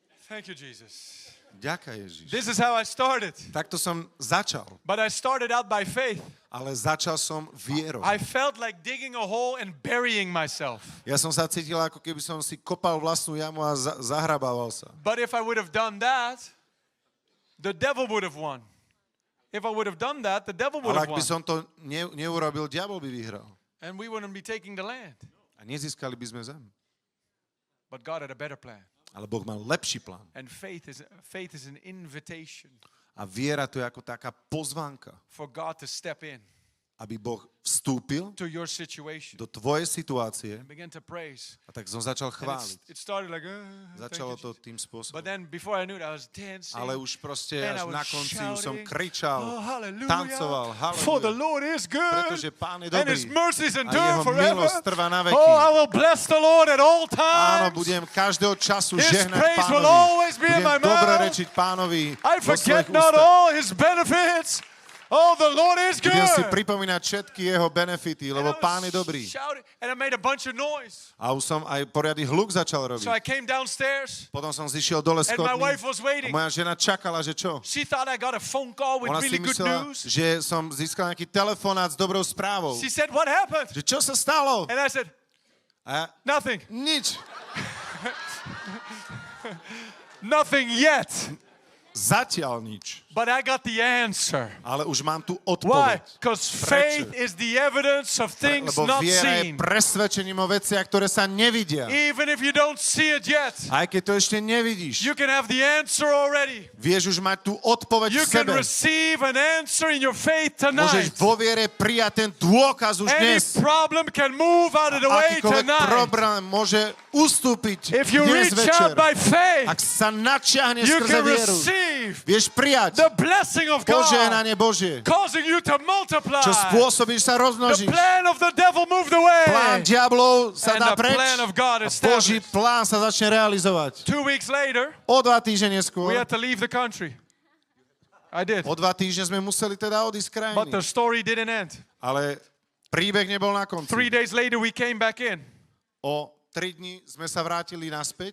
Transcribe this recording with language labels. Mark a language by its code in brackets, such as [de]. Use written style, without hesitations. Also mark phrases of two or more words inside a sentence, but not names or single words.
[en] Thank you, Jesus. [sk] Ďakujem, Ježiš. [en] This is how I started. [sk] Takto som začal, [en] But I started out by faith. [sk] ale začal som vierou. [en] I felt like digging a hole and burying myself. [sk] Ja som sa cítil, ako keby som si kopal vlastnú jamu a zahrabával sa. [en] But if I would have done that, the devil would have won. If I would have done that, the devil would [sk] Ale [en] have [sk] ak by [en] won. [sk] som to neurobil, diabol by vyhral. [en] And we wouldn't be taking the land. [sk] A nezískali by sme zem. [en] But God had a better plan. [sk] Ale Boh mal lepší plán. [en] And faith is an invitation [sk] A viera to je ako taká pozvánka, [en] for God to step in [sk] aby Boh vstúpil [en] to your situation [sk] do tvojej situácie [en] and begin to praise. [sk] a tak som začal [en] And [sk] chváliť. [en] it started like, [sk] Začalo [en] thank you, [sk] to [en] Jesus. [sk] tým [en] But [sk] spôsobom. [en] then before I knew it, I was dancing. [sk] Ale už proste [en] and I [sk] až [en] was [sk] na konci už som [en] shouting, [sk] kričal, [en] oh, hallelujah, [sk] tancoval, [en] for the [sk] halleluja, [en] Lord is good, [sk] pretože Pán je [en] and His [sk] dobrý [en] mercies [sk] a [en] endure [sk] jeho [en] forever. [sk] milosť trvá na veky. [en] Oh, I will bless the Lord at all [sk] Áno, [en] times. [sk] budem každého času [en] His [sk] žehnať [en] praise will [sk] Pánovi. [en] always be in my [sk] Budem dobre [en] mouth. [sk] rečiť Pánovi [en] I [sk] vo [en] forget [sk] svojich [en] not [sk] ústach. [en] all His benefits. Oh, the Lord is good. [sk] Budem si pripomínať všetky jeho benefity, lebo Pán je dobrý. [en] And I made a bunch of noise. [sk] A už som aj poriadny hluk začal robiť. [en] So I came downstairs, [sk] Potom som zišiel dole [en] and my [sk] schodmi [en] wife was [sk] a [en] waiting. [sk] moja žena čakala, že čo? [en] She thought I got a phone call with [sk] Ona si [en] really good [sk] myslela, [en] news. [sk] že som získal nejaký telefonát s dobrou správou. [en] She said, what happened? [sk] Že čo sa stalo? [en] And I said, [sk] A ja, [en] nothing. [sk] nič. [en] Nothing yet. [sk] Zatiaľ nič. [en] But I got the answer. [sk] Ale už mám tu [en] Why? [sk] odpoveď. [en] Because faith is the evidence of things [sk] Lebo [en] not [sk] viera je [en] seen. [sk] presvedčením o veciach, ktoré sa nevidia. [en] Even if you don't see it yet, [sk] Aj keď to ešte nevidíš, [en] you can have the answer already. [sk] vieš už mať tú odpoveď [en] You [sk] v [en] can [sk] sebe. [en] receive an answer in your faith [sk] Môžeš [en] tonight. [sk] vo viere prijať ten dôkaz už [en] Any [sk] dnes. [en] problem can move out of the way [sk] Akýkoľvek [en] tonight. [sk] problém môže ustúpiť [en] If you [sk] dnes [en] reach [sk] večer. [en] out by faith, [sk] Ak sa načiahne [en] you [sk] skrze [en] can [sk] vieru, [en] receive [sk] vieš prijať [en] the blessing of God, [sk] požehnanie Božie, [en] causing you to multiply. [sk] čo spôsobí, že sa [en] The [sk] rozmnožíš. [en] plan of the devil moved [sk] Plán [en] away. [sk] diablov sa [en] And [sk] dá [en] the [sk] preč [en] plan of God [sk] a Boží [en] established. [sk] plán sa začne realizovať. [en] 2 weeks later, [sk] O 2 týždne [en] we [sk] neskôr, [en] had to leave the country. I did. [sk] o 2 týždne sme museli teda odísť z [en] But the [sk] krajiny. [en] story didn't end. [sk] Ale príbeh nebol na [en] 3 [sk] konci. [en] days later, we came back in. [sk] O 3 dní sme sa vrátili naspäť.